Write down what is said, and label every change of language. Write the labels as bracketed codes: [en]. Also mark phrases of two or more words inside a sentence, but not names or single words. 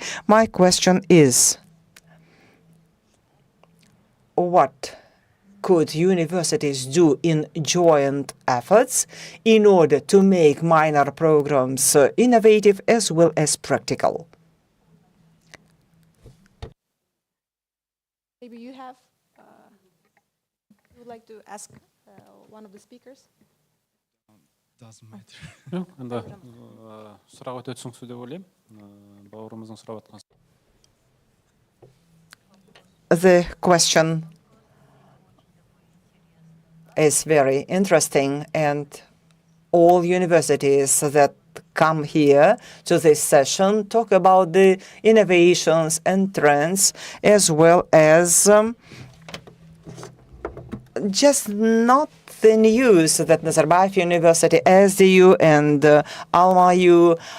[en] My question is, what could universities do in joint efforts in order to make minor programs innovative as well as practical? Maybe you have, you would like to ask one of the speakers? Doesn't matter. [kk] Енді сұрақ өте түсініксіз деп ойлаймын. Бауырымыздың сұрап жатқан. [en] The question is very interesting, and all universities that come here to this session talk about the innovations and trends, as well as just not the news that Nazarbayev University, SDU, and Alma-U.